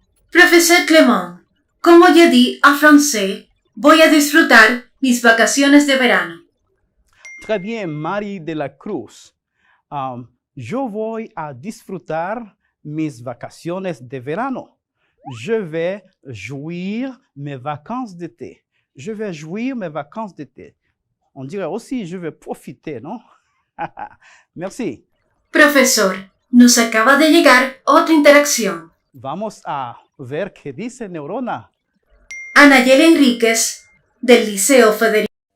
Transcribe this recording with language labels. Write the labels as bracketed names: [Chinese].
[Spanish] Profesor Clement, ¿cómo [French] je dis en français [Spanish] voy a disfrutar mis vacaciones de verano? [French] Très bien, Mari de la Cruz. [Spanish] Yo voy a disfrutar mis vacaciones de verano. [French] Je vais jouir mes vacances d'été. Je vais jouir mes vacances d'été. On dirait aussi je vais profiter, ¿no? Merci. [Spanish] Profesor, nos acaba de llegar otra interacción. Vamos a ver qué dice Neurona. Anayel Enríquez, del Liceo Federico.